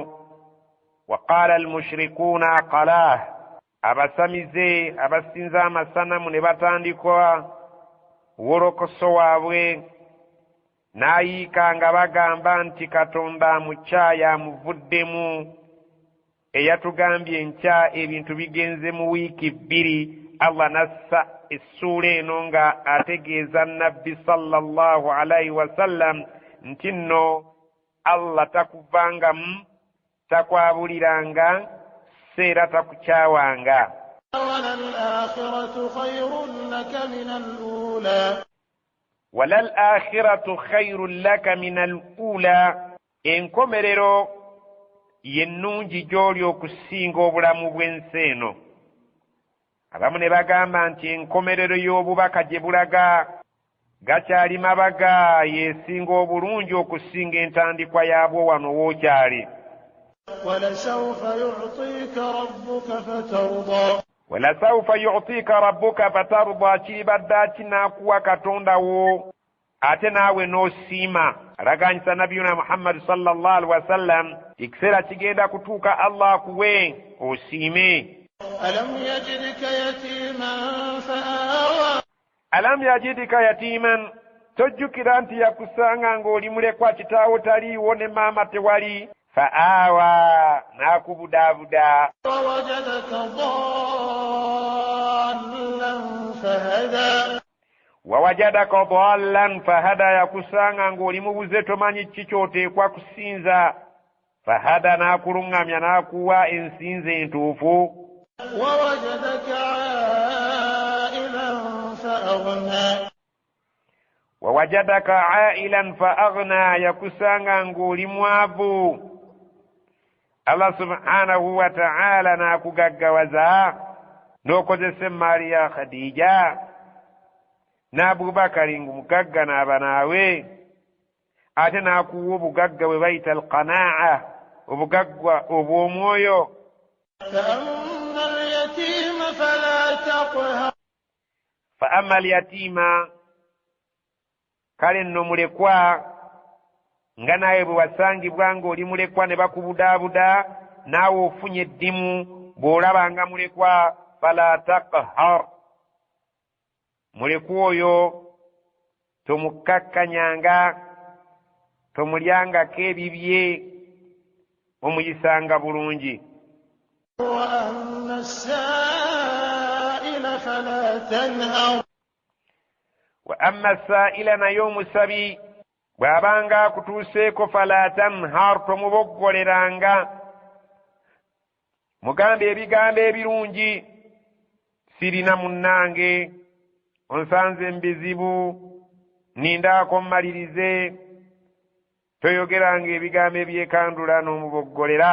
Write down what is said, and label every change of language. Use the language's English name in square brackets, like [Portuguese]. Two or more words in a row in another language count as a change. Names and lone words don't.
[Arabic] وقال المشركون قلاه, [Ganda] abasamize abasinza amasanamu ne batandika wolokoso waabwe n'ayiika nga bagamba nti Katonda amukyaya amuvuddemu, eyatugambye enkya ebintu bigenze mu wiiki 2. Allah nassa essuula eno nga ategeeza nabbi [Arabic] صلى الله عليه وسلم [Ganda] nti nno Allah takuvangamu, takwabuliranga, seera takukyawanga. [Arabic] وللآخرة خير لك من الأولى. وللآخرة خير لك من الأولى. [Ganda] enkomerero yennungi gy'oli okusinga obulamu bw'ensi eno. abamu ne bagamba nti enkomerero y'obubaka gye bulaga gakyali mabaga yeesinga obulungi okusinga entandikwa yaabwo wano wookyali. [Arabic] ولسوف يعطيك ربك فترضى. ولسوف يعطيك ربك فترضى, [Ganda] kiribadde kinaakuwa katondawo ate naawe n'osiima. alaganyisa nabiyuna Muhammad [Arabic] صلى الله عليه وسلم [Ganda] ekiseera kigenda kutuuka Allah akuwe osiime. [Arabic] ألم يجدك يتيما فآوى. ألم يجدك يتيما, [Ganda] tojjukira nti yakusanga ng'oli mulekwa kitaawo taliiwo ne maama tewali. fa'awa, n'akubudaabuda. [Arabic] ووجدك ضالا فهدى. ووجدك ضالا فهدى, [Ganda] yakusanga ng'oli mubuze tomanyi ki ky'oteekwa kusinza. fahada, n'akuluŋŋamya n'akuwa ensinza entuufu. [Arabic] ووجدك عائلا فأغنى. ووجدك عائلا فأغنى, [Ganda] yakusanga ng'oli mwavu. [Arabic] الله سبحانه وتعالى [Ganda] n'akugaggawaza n'okozesa emmaali ya Khadija n'Abubakari ng'omugagga n'aba naawe, ate n'akuwa obugagga bwe bayita alqanaa'a, obugagga obw'omwoyo. [Arabic] فأما اليتيم فلا تقهر. فأما اليتيم, [Ganda] kale nno mulekwa nga naye bwe wasangibwa ng'oli mulekwa ne bakubudaabuda naawe ofunye eddimu bw'olaba nga mulekwa, [Arabic] فلا تقهر, [Ganda] mulekwa oyo tomukkakkanyanga, tomulyangako ebibye, omuyisanga bulungi. [Arabic] وأما السائل فلا تنهر. وأما السائل [Ganda] naye omusabi bw'abanga akutuuseeko [Arabic] فلا تنهر [Ganda] tomuboggoleranga mugambe ebigambo ebirungi sirina munnange onsanze mu bizibu nindaako mmalirize toyogeranga ebigambo ebyekandula n'omuboggolera